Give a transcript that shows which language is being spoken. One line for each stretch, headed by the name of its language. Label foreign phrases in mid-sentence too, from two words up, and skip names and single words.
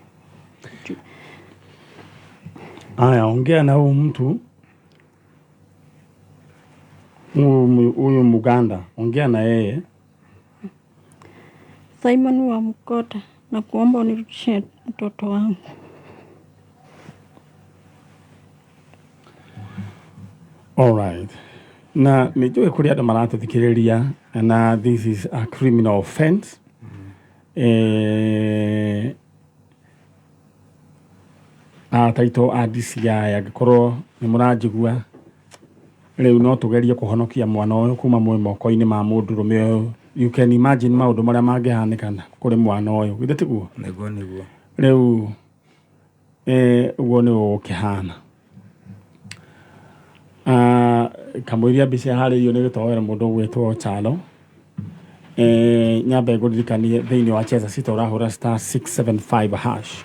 Swahili: Aya, ongea na huyu mtu. Huyu Muganda, ongea na yeye. Simon wa Mkota, na kuomba unirudishie mtoto wangu.
English: All right.
Kikuyu: Na nijue kuri andũ maratũthikĩrĩria na
English: this is a criminal offense.
Kikuyu: Taito DCI angĩkorwo nĩ mũranjigua rĩu no tũgerie kũhonokia mwana ũyũ kuma moko-inĩ ma mũndũrũme ũyũ.
English: You can imagine
Kikuyu: maũndũ marĩa mangĩhanĩkana kũrĩ mwana ũyũ. Githĩ tiguo? Nĩguo. Rĩu uguo nĩ ũkĩhana. Kamũiria mbica harĩirio nĩ gĩtowero mũndũ gwĩtwo Chalo. Nyambe ngũririkanie thĩinĩ wa Cheza Sita ũrahũra *675 hash.